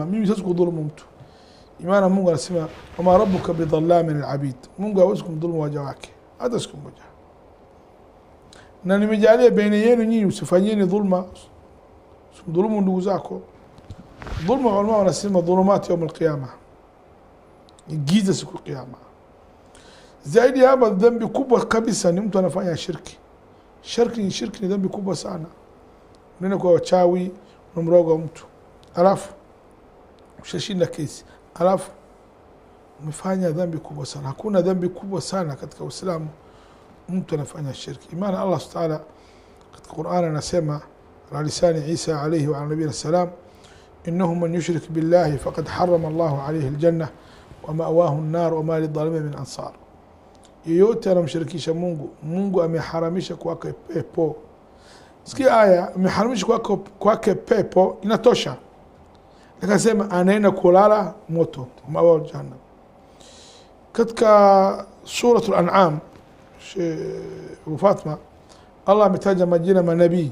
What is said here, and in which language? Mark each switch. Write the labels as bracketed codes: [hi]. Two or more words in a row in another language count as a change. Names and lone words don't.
[sw] Mimi siwezi kudhulumu mtu. Imana Mungu anasema [ar] وما ربك بظلام للعبيد. [sw] Mungu hawezi kumdhulumu waja wake hata siku moja. Na nimejalia baina yenu nyinyi usifanyeni dhulma. Usimdhulumu ndugu zako. Dhulma ulama wanasema [ar] ظلمات يوم القيامة. [sw] Ni giza siku ya kiyama. Zaidi hapa dhambi kubwa kabisa ni mtu anafanya shirki. Shirki ni dhambi kubwa sana. Unaenda kwa wachawi, unamroga mtu. Alafu ushashinda kesi. Alafu umefanya dhambi kubwa sana. Hakuna dhambi kubwa sana katika Uislamu mtu anafanya shirki. [ar] Imana Allah Ta'ala [sw] katika Qur'an anasema [ar] على لسان عيسى عليه وعلى نبينا السلام إنه من يشرك بالله فقد حرم الله عليه الجنة ومأواه النار وما للظالمين من أنصار. [sw] Yeyote anamshirikisha Mungu, Mungu ameharamisha kwake pepo. Sikia aya, ameharamisha kwake pepo inatosha. Akasema anaenda kulala moto, [ar] مأواه جهنم. [sw] Katika suratul An'am, Fatima, Allah ametaja majina manabii.